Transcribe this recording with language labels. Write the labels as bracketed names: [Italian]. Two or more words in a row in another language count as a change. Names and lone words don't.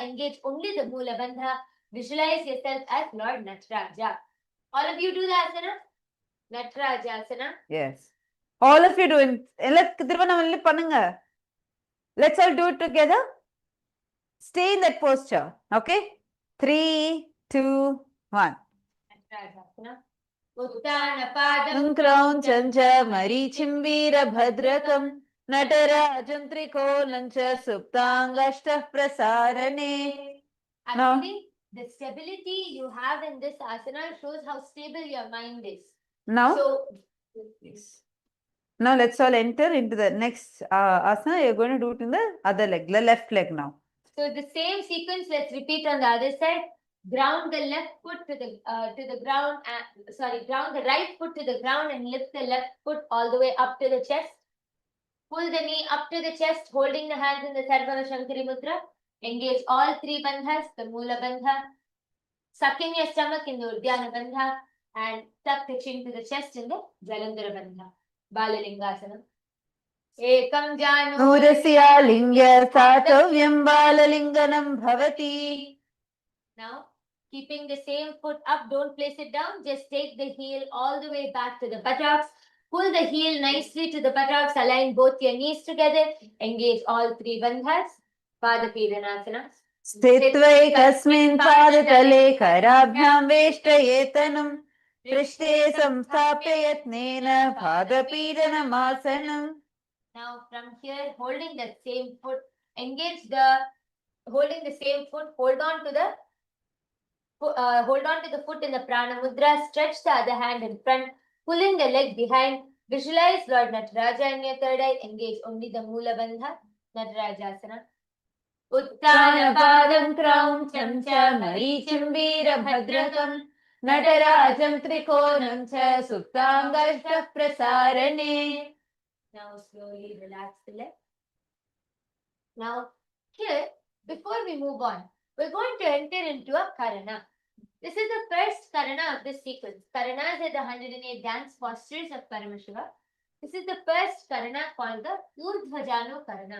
[English] Engage only the Mula Bandha. Visualize yourself as Lord Nataraja. All of you do the asana? Natarajasana. Yes. All of you doing. Let's all do it together. Stay in that posture. Okay? 3, 2, 1. Uttanapadam [Sanskrit] क्रौञ्चं च मरीचिं वीरभद्रकं नटराजं त्रिकोलं च सुप्ताङ्गुष्ठ प्रसारणे. [English] Actually, the stability you have in this asana shows how stable your mind is. Now, So, yes. Now let's all enter into the next asana. You're going to do it in the other leg, the left leg now. So the same sequence, let's repeat on the other side. Ground the left foot to the ground. Ground the right foot to the ground and lift the left foot all the way up to the chest. Pull the knee up to the chest, holding the hands in the Sarva Shankari Mudra. Engage all three bandhas, the Mula Bandha. Suck in your stomach in the Uddiyana Bandha and tuck the chin to the chest in the Jalandhara Bandha. Balalingasana. Ekam [Sanskrit] नुरस्य लिङ्ग्य सतव्यं बाललिङ्गनं भवति. [English] Now, keeping the same foot up, don't place it down. Just take the heel all the way back to the buttocks. Pull the heel nicely to the buttocks. Align both your knees together. Engage all three bandhas. Padapidanasana. [Sanskrit] स्थित्वैकस्मिन् पादतले कराभ्यां वेष्टयेतनं पृष्ठे संस्थाप्य यत्नेन पादपीडनमासनम्. [English] Now from here, holding the same foot, hold on to the foot in the prana mudra, stretch the other hand in front, pulling the leg behind, visualize Lord Nataraja in your third eye, engage only the Mula Bandha, Natarajasana. [Sanskrit] उत्तानपादं क्रौञ्चं च मरीचिं वीरभद्रकं नटराजं त्रिकोणं च सुप्ताङ्गुष्ठ प्रसारणे. [English] Now slowly relax the leg. Now here, before we move on, we're going to enter into a Karana. This is the first Karana of this sequence. Karanas are the 108 dance postures of Paramashiva. This is the first Karana called the Urdhvajano Karana.